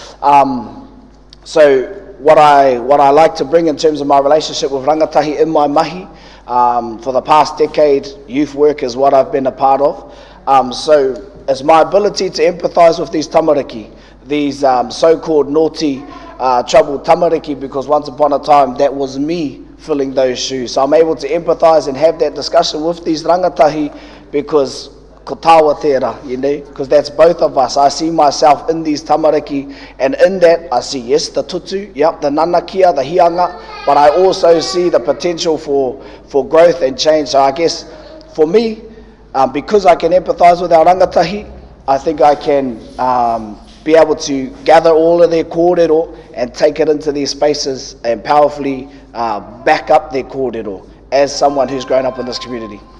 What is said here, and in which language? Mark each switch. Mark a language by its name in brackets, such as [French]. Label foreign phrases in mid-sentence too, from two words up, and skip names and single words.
[English] So what I like to bring in terms of my relationship with rangatahi in my mahi, for the past decade, youth work is what I've been a part of. So it's my ability to empathise with these tamariki, these so-called naughty, troubled tamariki, because once upon a time that was me filling those shoes. So I'm able to empathise and have that discussion with these rangatahi, because [Māori] ko tawa tērā, [English] because that's both of us. I see myself in these tamariki, and in that I see, yes, the tutu, the nanakia, the hianga, but I also see the potential for growth and change. So I guess for me, because I can empathise with our rangatahi, I think I can be able to gather all of their kōrero and take it into these spaces and powerfully back up their kōrero as someone who's grown up in this community.